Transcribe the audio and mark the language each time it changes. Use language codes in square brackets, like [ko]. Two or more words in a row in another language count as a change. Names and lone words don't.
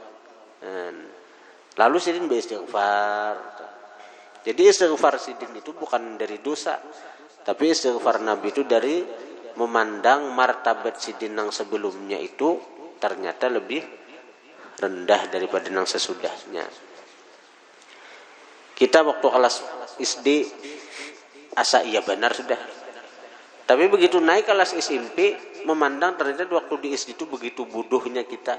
[bjn] Lalu sidin beristighfar. Jadi istighfar sidin itu bukan dari dosa, tapi istighfar Nabi itu dari memandang martabat sidin yang sebelumnya itu ternyata lebih rendah daripada yang sesudahnya. Kita waktu kelas SD asa iya benar sudah. [id] Tapi begitu naik kelas SMP, memandang ternyata waktu di SD itu begitu bodohnya kita.